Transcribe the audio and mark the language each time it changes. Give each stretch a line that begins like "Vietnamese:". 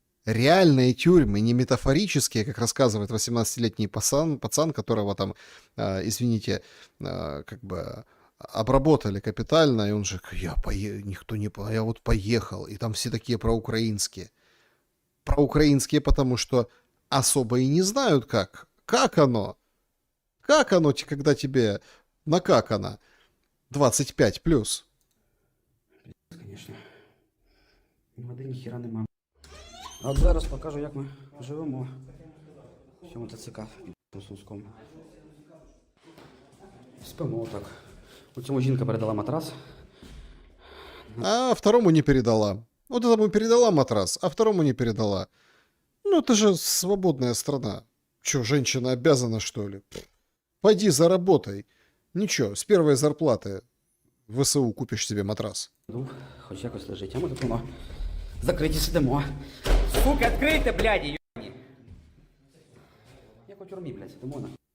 Russian: реальные тюрьмы, не метафорические, как рассказывает 18-летний пацан, которого там, извините, как бы обработали капитально, и он же, никто не, я вот поехал, и там все такие проукраинские. Проукраинские, потому что особо и не знают, как оно, когда тебе накакано 25 плюс.
Ukrainian: Звісно. Води ніхіра нема. А от зараз покажу, як ми живемо в цьому ТЦК під Сумському. Спимо так. У цьому жінка передала матрас.
Russian: А второму не передала. Вот этому передала матрас, а второму не передала. Ну, это же свободная страна. Че, женщина обязана, что ли? Пойди заработай. Ничего, с первой зарплаты в ВСУ купишь себе матрас.
Ukrainian: Ну, хоч якось лежить, а ми тут воно закриті сидимо. Сука, відкрийте, бляді, йобані. Як у тюрмі, блядь, сидимо на.